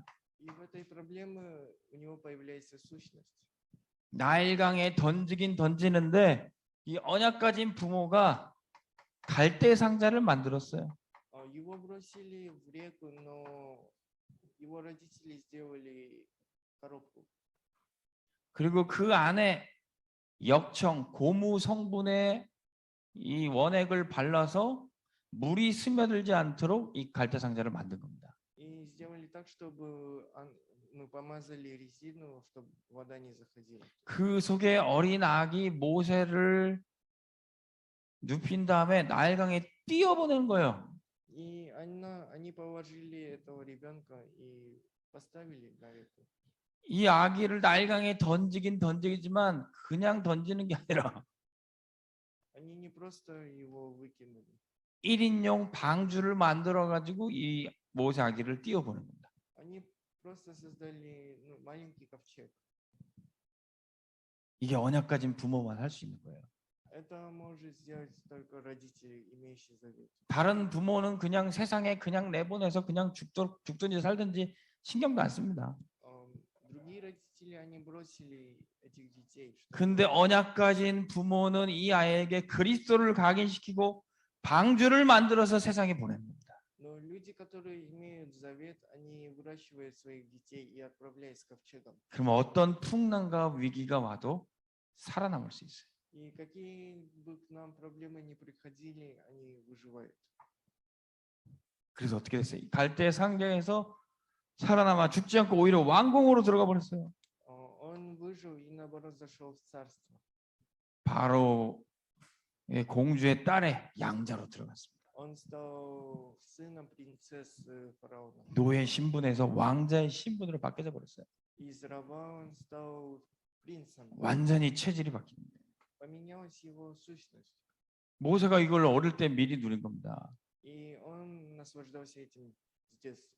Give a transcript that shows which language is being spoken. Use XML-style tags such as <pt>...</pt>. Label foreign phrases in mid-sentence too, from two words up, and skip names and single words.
<ru>И в этой проблеме у него появляется сущность.</ru> <ko>나일강에 던지긴 던지는데 이 언약 가진 부모가 갈대 상자를 만들었어요.</ko> <ru>Его бросили в реку, но его родители сделали коробку.</ru> <ko>그리고 그 안에 역청, 고무 성분의 이 원액을 발라서 물이 스며들지 않도록 이 갈대 상자를 만든 겁니다.</ko> <ru>И сделали так, чтобы помазали резину, чтобы вода не заходила.</ru> <ko>그 속에 어린 아기 모세를 눕힌 다음에 나일강에 띄어보내는 거예요.</ko> <ru>И они положили этого ребенка и поставили на реку.</ru> <ko>이 아기를 나일강에 던지긴 던지지만 그냥 던지는 게 아니라</ko> <ru>Они не просто его выкинули.</ru> <ko>1인용 방주를 만들어 가지고 이 모세 아기를 띄어보는 겁니다.</ko> <ru>Они просто создали маленький ковчег.</ru> <ko>이게 언약 가진 부모만 할 수 있는 거예요.</ko> <ru>Это может сделать только родители, имеющие завет.</ru> <ko>다른 부모는 그냥 세상에 그냥 내보내서 그냥 죽든지 살든지 신경도 안 씁니다.</ko> <ru>Другие родители, они бросили этих детей.</ru> <ko>근데 언약 가진 부모는 이 아이에게 그리스도를 각인시키고 방주를 만들어서 세상에 보내는 겁니다.</ko> <ru>Но люди, которые имеют завет, они выращивают своих детей и отправляют с ковчегом.</ru> <ko>그러면 어떤 풍랑과 위기가 와도 살아남을 수 있어요. И какие бы к нам проблемы ни приходили, они выживают. 그래서 어떻게 됐어요? 갈대 상경에서 살아남아 죽지 않고 오히려 왕궁으로 들어가 버렸어요.</ko> <ru>Он выжил и наоборот зашел в царство.</ru> <ko>바로 공주의 딸의 양자로 들어갔습니다.</ko> <ru>Он стал сыном принцессы фараона.</ru> <ko>노예 신분에서 왕자의 신분으로 바뀌어 버렸어요.</ko> <ru>Из раба он стал принцем.</ru> <ko>완전히 체질이 바뀝니다.</ko> <ru>Поменялась его сущность.</ru> <ko>모세가 이걸 어릴 때 미리 누린 겁니다.</ko> <ru>И он наслаждался этим с детства.</ru>